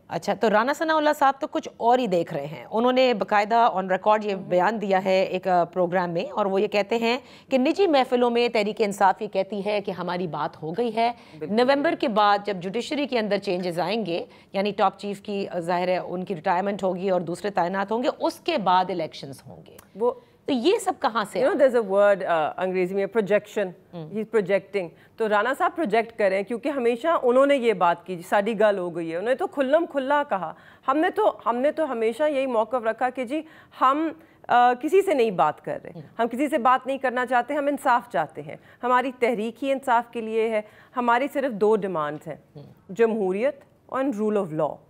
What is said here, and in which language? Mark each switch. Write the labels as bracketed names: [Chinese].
[Urdu] اچھا, تو رانا ثناء اللہ صاحب تو کچھ اور ہی دیکھ رہے ہیں. انہوں نے باقاعدہ آن ریکارڈ یہ بیان دیا ہے ایک پروگرام میں, اور وہ یہ کہتے ہیں کہ نجی محفلوں میں تحریک انصاف یہ کہتی ہے کہ ہماری بات ہو گئی ہے. نومبر کے بعد جب جوڈیشری کے اندر چینجز آئیں گے, یعنی ٹاپ چیف کی ظاہر ہے ان کی ریٹائرمنٹ ہوگی اور دوسرے تعینات ہوں گے, اس کے بعد الیکشنز ہوں گے. وہ تو یہ سب کہاں سے؟ [English] there's a word [Urdu] انگریزی میں [English] projection, he's projecting. [Urdu] تو رانا صاحب پروجیکٹ کریں, کیونکہ ہمیشہ انہوں نے یہ بات کی, [Punjabi] ساڈی گل ہو گئی ہے, [Urdu] انہوں نے تو کھلم کھلا کہا. ہم نے تو ہمیشہ یہی موقف رکھا کہ جی ہم کسی سے نہیں بات کر رہے, ہم کسی سے بات نہیں کرنا چاہتے, ہم انصاف چاہتے ہیں. ہماری تحریک ہی انصاف کے لیے ہے. ہماری صرف 2 ڈیمانڈز ہیں, جمہوریت اور رول آف لا.